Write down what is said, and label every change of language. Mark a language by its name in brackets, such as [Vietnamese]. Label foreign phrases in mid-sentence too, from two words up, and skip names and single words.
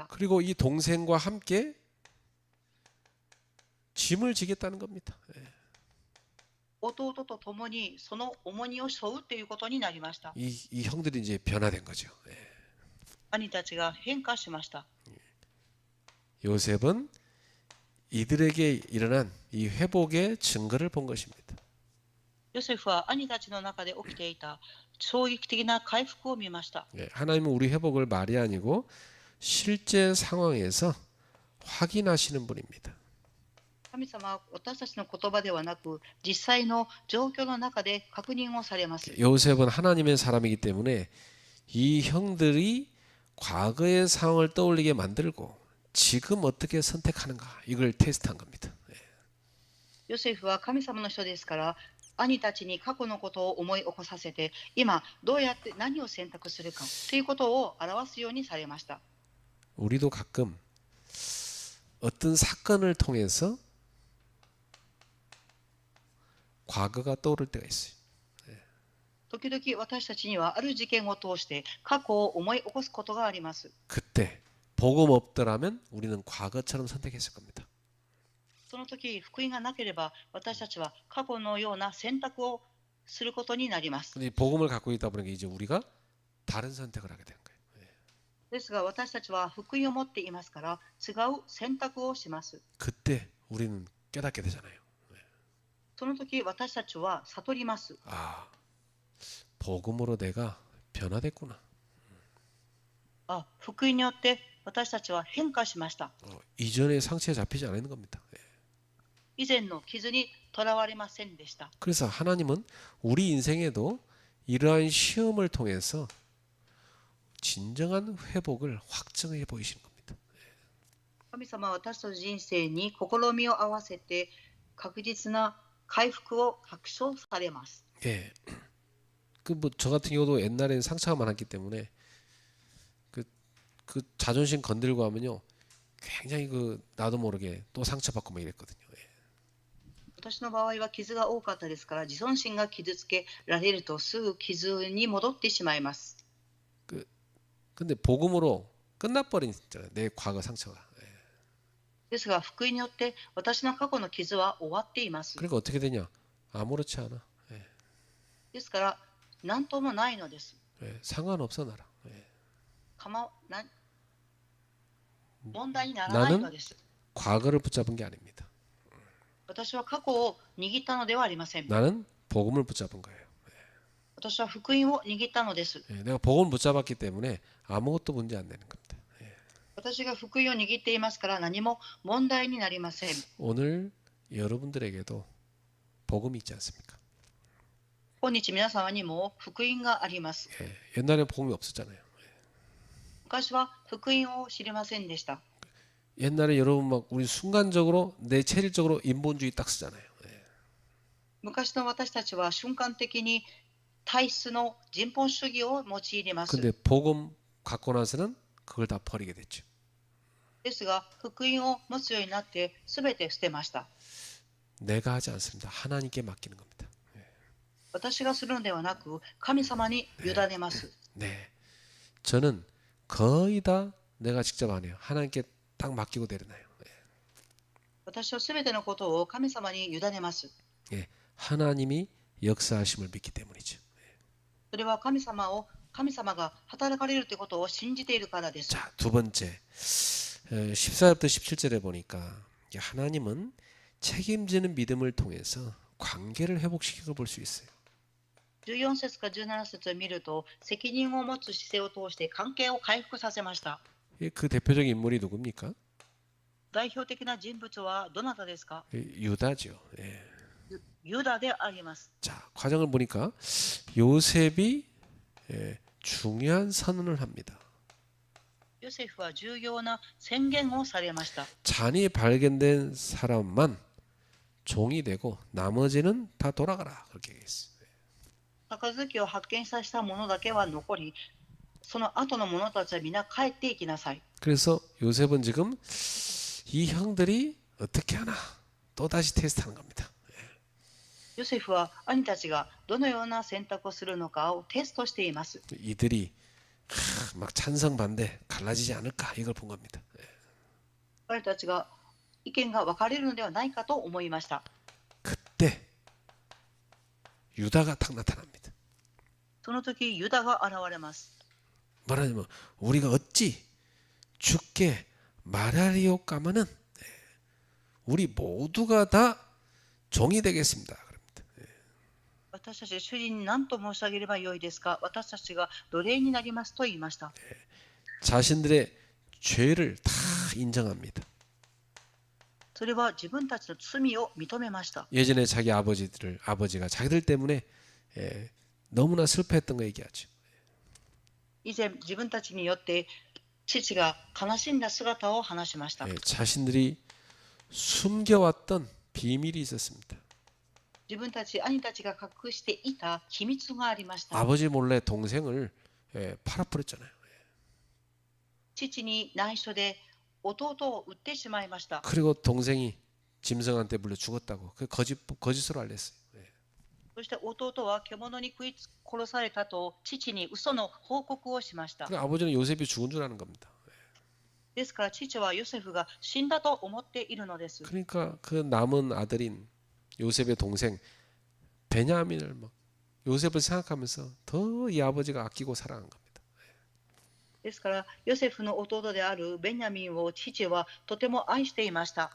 [Korean] 그리고 이 동생과 함께 짐을 지겠다는 겁니다. [Japanese] 弟と共にその重荷を背負うということになりました。 [Korean] 이 형들이 이제 변화된 거죠. [Japanese] 兄たちが変化しました。 [Korean] 요셉은 이들에게 일어난 이 회복의 증거를 본 것입니다. [Japanese] ヨセフは兄たちの中で起きていた衝撃的な回復を見ました。 [Korean] 예, 하나님은 우리 회복을 말이 아니고 실제 상황에서 확인하시는 분입니다. [Japanese] 神様は私たちの言葉ではなく、実際の状況の中で確認をされます。 [Korean] 요셉은 하나님의 사람이기 때문에 이 형들이 과거의 상황을 떠올리게 만들고 지금 어떻게 선택하는가 이걸 테스트한 겁니다. [Japanese] ヨセフは神様の人ですから、兄たちに過去のことを思い起こさせて、今どうやって何を選択するかということを表すようにされました。 [Korean] 우리도 가끔 어떤 사건을 통해서 과거가 떠오를 때가 있어요. [Japanese] 時々私たちにはある事件を通して過去を思い起こすことがあります。 [Korean] 그때 복음 없더라면 우리는 과거처럼 선택했을 겁니다. [Japanese] その時、福音がなければ私たちは過去のような選択をすることになります。 [Korean] 근데 복음을 갖고 있다 보니까 이제 우리가 다른 선택을 하게 되는 거예요. [Japanese] ですが私たちは福音を持っていますから違う選択をします。 [Korean] 그때 우리는 깨닫게 되잖아요. [Japanese] その時私たちは悟ります。 [Korean] 아, 복음으로 내가 변화됐구나. [Japanese] あ、福音によって私たちは変化しました。 [Korean] 이전의 상처에 잡히지 않는 겁니다. [Japanese] 以前の傷にとらわれませんでした。 [Korean] 그래서 하나님은 우리 인생에도 이러한 시험을 통해서 진정한 회복을 확증해 보이시는 겁니다. [Japanese] 神様は私たちの人生に試みを合わせて確実な回復を確証されます。 [Korean] 예. 그 뭐 저 같은 경우도 옛날에는 상처가 많았기 때문에 그 자존심 건들고 하면요 굉장히 그 나도 모르게 또 상처받고 막 이랬거든요. [Japanese] 私の場合は傷が多かったですから、自尊心が傷つけられるとすぐ傷に戻ってしまいます。 [Korean] 근데 복음으로 끝나버리니까 내 과거 상처가. [Japanese] ですが福音によって私の過去の傷は終わっています。 [Korean] 그러니까 어떻게 되냐? 아무렇지 않아. [Japanese] ですから何ともないのです。 [Korean] 상관없어 나랑. [Japanese] 問題にならないのです。 [Korean] 과거를 붙잡은 게 아닙니다. [Japanese] 私は過去を握ったのではありません。 [Korean] 나는 복음을 붙잡은 거예요. [Japanese] 私は福音を握ったのです。 [Korean] 내가 복음을 붙잡았기 때문에 아무것도 문제 안 되는 겁니다. [Japanese] 私が福音を握っていますから何も問題になりません。 [Korean] 오늘 여러분들에게도 복음이 있지 않습니까? [Japanese] 今日皆様にも福音があります。 [Korean] 옛날에 복음이 없었잖아요. [Japanese] 昔は福音を知りませんでした。 [Korean] 옛날에 여러분 막 우리 순간적으로 내 체질적으로 인본주의 딱 쓰잖아요. [Japanese] 昔の私たちは瞬間的に体質の人本主義を用います。 [Korean] 근데 복음 갖고 나서는 그걸 다 버리게 됐죠. [Japanese] ですが福音を持つようになって全て捨てました。 [Korean] 내가 하지 않습니다. 하나님께 맡기는 겁니다. [Japanese] 私がするのではなく神様に委ねます。 [Korean] 네, 저는 거의 다 내가 직접 안 해요. 하나님께 딱 맡기고 내려놔요. [Japanese] 私は全てのことを神様に委ねます。 [Korean] 하나님이 역사하심을 믿기 때문이죠. [Japanese] それは神様が働かれるということを信じているからです。 [Korean] 자, 두 번째 14절부터 17절에 보니까 하나님은 책임지는 믿음을 통해서 관계를 회복시키고 볼 수 있어요. [Japanese] 14 節から17節を見ると責任を持つ姿勢を通して関係を回復させました。 [Korean] 그 대표적인 인물이 누굽니까? [Japanese] 代表的な人物はどなたですか？ [Korean] 유다죠. 예. [Japanese] ユダであります。 [Korean] 자, 과정을 보니까 요셉이 중요한 선언을 합니다. [Japanese] ヨセフは重要な宣言をされました。 [Korean] 잔이 발견된 사람만 종이 되고 나머지는 다 돌아가라 그렇게 얘기했어요. [Japanese] 杯を発見させた者だけは残り、その後の者たちは皆帰っていきなさい。 [Korean] 그래서 요셉은 지금 이 형들이 어떻게 하나 또 다시 테스트하는 겁니다. [Japanese] ヨセフは兄たちがどのような選択をするのかをテストしています。 [Korean] 이들이 막 찬성 반대 갈라지지 않을까 이걸 본 겁니다. [Japanese] 彼たちが意見が分かれるのではないかと思いました。 [Korean] 그때 유다가 딱 나타납니다. [Japanese] その時ユダが現れます。 [Korean] 말하자면 우리가 어찌 죽게 말하리오까마는 우리 모두가 다 종이 되겠습니다. 그럽니다. [Japanese] 私たち主人に何と申し上げればよいですか。私たちが奴隷になりますと言いました。 [Korean] 자신들의 죄를 다 인정합니다. [Japanese] それは自分たちの罪を認めました。 [Korean] 예전에 자기 아버지가 자기들 때문에 너무나 슬퍼했던 거 얘기하죠. [Japanese] 以前自分たちによって父が悲しんだ姿を話しました。 [Korean] 자신들이 숨겨왔던 비밀이 있었습니다. [Japanese] 自分たち兄たちが隠していた秘密がありました。 [Korean] 아버지 몰래 동생을 팔아버렸잖아요. [Japanese] 父に内緒で弟を撃ってしまいました。 [Korean] 그리고 동생이 짐승한테 물려 죽었다고 그 거짓으로 알렸어요. [Japanese] そして弟は獣に食い殺されたと父に嘘の報告をしました。 [Korean] 그러니까 아버지는 요셉이 죽은 줄 아는 겁니다. [Japanese] ですから父はヨセフが死んだと思っているのです。 [Korean] 그러니까 그 남은 아들인 요셉의 동생 베냐민을 막 요셉을 생각하면서 더 이 아버지가 아끼고 사랑한 겁니다. [Japanese] ですからヨセフの弟であるベニヤミンを父はとても愛していました。